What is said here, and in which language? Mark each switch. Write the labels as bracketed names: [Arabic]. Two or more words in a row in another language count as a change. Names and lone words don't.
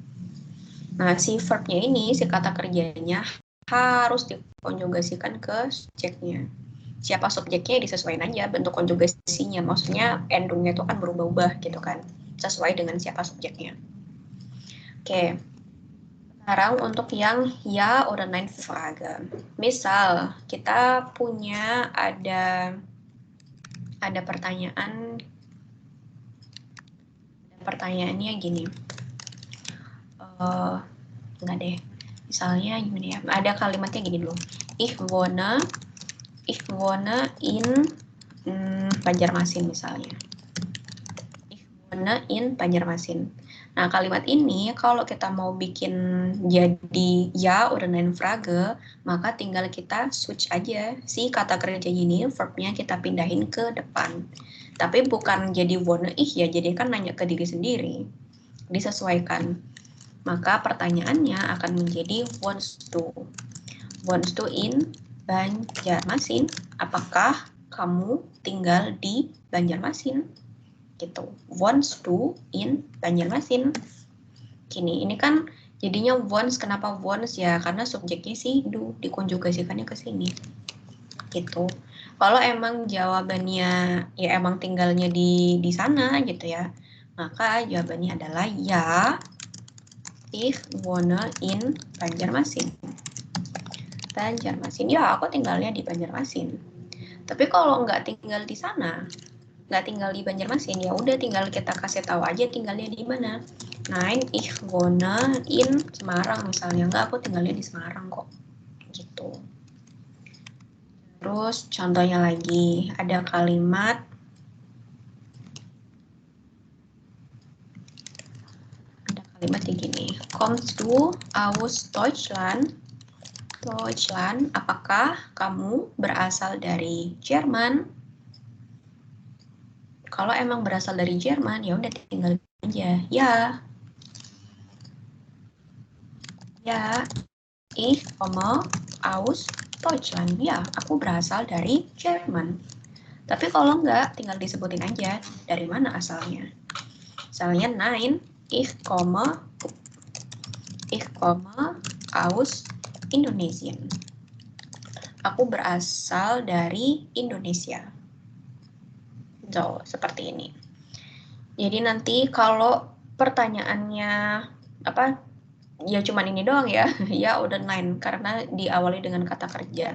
[Indonesian] Nah, si verbnya ini, si kata kerjanya harus dikonjugasikan ke subjeknya. Siapa subjeknya disesuaikan aja bentuk konjugasinya, maksudnya endungnya itu kan berubah-ubah gitu kan, sesuai dengan siapa subjeknya. Oke, sekarang untuk yang ya [German] oder nein Frage. [Indonesian] Misal kita punya ada pertanyaannya gini, enggak deh, misalnya gimana ya, ada kalimatnya gini dulu, [German] ich wohne in Banjarmasin misalnya. Ich wohne in Banjarmasin. [Indonesian] Nah, kalimat ini kalau kita mau bikin jadi ya [German] oder nein Frage, [Indonesian] maka tinggal kita switch aja si kata kerja ini, verbnya kita pindahin ke depan. Tapi bukan jadi [German] wohne ich [Indonesian] ya, jadi kan nanya ke diri sendiri. Disesuaikan. Maka pertanyaannya akan menjadi [German] wohnst du in Banjarmasin, [Indonesian] apakah kamu tinggal di Banjarmasin? Gitu. [German] Wohnst du in Banjarmasin? [Indonesian] Gini, ini kan jadinya wohns, kenapa wohns ya? Karena subjeknya si du, dikonjugasikannya ke sini. Gitu. Kalau emang jawabannya ya emang tinggalnya di sana gitu ya, maka jawabannya adalah ya, [German] ich wohne in Banjarmasin. [Indonesian] Banjarmasin, ya aku tinggalnya di Banjarmasin. Tapi kalau nggak tinggal di sana, nggak tinggal di Banjarmasin, ya udah tinggal kita kasih tahu aja tinggalnya di mana. [German] Nein, ich wohne in Semarang [Indonesian] misalnya, nggak, aku tinggalnya di Semarang kok, gitu. Terus contohnya lagi, ada kalimat yang gini, [German] kommst du aus Deutschland? Deutschland, [Indonesian] apakah kamu berasal dari Jerman? Kalau emang berasal dari Jerman, ya udah tinggal aja. Ya, [German] ich komme aus Deutschland. [Indonesian] Ya, aku berasal dari Jerman. Tapi kalau enggak, tinggal disebutin aja dari mana asalnya. Misalnya, [German] nein, ich komme aus Indonesia. [Indonesian] Aku berasal dari Indonesia. So, seperti ini. Jadi nanti kalau pertanyaannya apa, ya cuman ini doang ya, ya udah nein, karena diawali dengan kata kerja.